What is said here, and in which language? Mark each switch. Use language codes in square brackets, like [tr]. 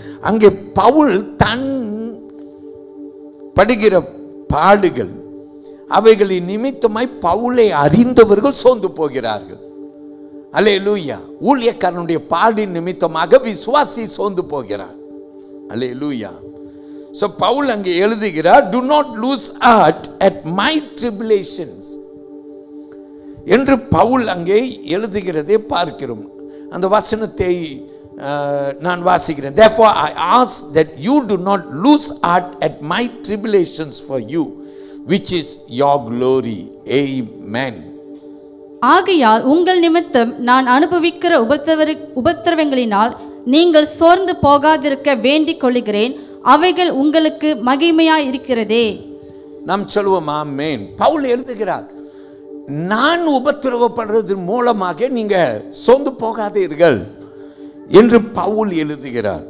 [ta] அங்கே பவுல் தன் படுகிற பாடுகள் அவைகளின் நிமித்தமாய் பவுலை அறிந்தவர்கள் சோர்ந்து போகிறார்கள். அல்லேலூயா. ஊழியக்காரனுடைய பாடின் நிமித்தமாக விசுவாசி சோர்ந்து போகிறார். அல்லேலூயா. [en] So Paul [ta] அங்கே எழுதுகிறார், [en] do not lose heart at my tribulations [ta] என்று பவுல் அங்கே எழுதுகிறதை பார்க்கிறோம். அந்த வசனத்தை நான் வாசிக்கிறேன். [en] Therefore I ask that you do not lose heart at my tribulations for you, which is your glory. Amen. [ta] ஆகையால் உங்கள் நிமித்தம் நான் அனுபவிக்கிற உபத்திரவங்களினால் நீங்கள் சோர்ந்து போகாதிருக்க வேண்டிக் கொள்கிறேன். அவைகள் உங்களுக்கு மகிமையாய் இருக்கிறதே. நாம் சொல்லுவோம் ஆமென். பவுல் எழுதுகிறார், நான் உபத்திரவப்படுறது மூலமாக நீங்க சோர்ந்து போகாதீர்கள் என்று பவுல் எழுதுகிறார்.